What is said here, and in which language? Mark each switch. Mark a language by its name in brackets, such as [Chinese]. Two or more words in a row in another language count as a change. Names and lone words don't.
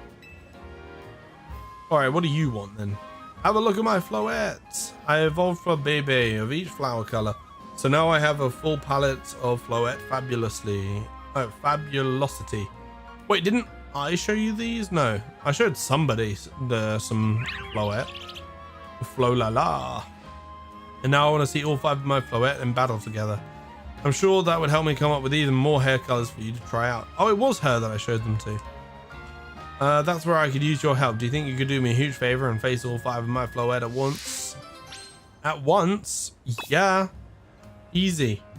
[English] All right, what do you want then? Have a look at my floettes. I evolved for a baby of each flower color, so now I have a full palette of floette fabulosity. Wait, didn't I show you these? No, I showed somebody some floette. Flo la la. And now I want to see all 5 of my floette in battle together. I'm sure that would help me come up with even more hair colors for you to try out. Oh, it was her that I showed them to. That's where I could use your help. Do you think you could do me a huge favor and face all 5 of my floette at once? At once? Yeah. Easy.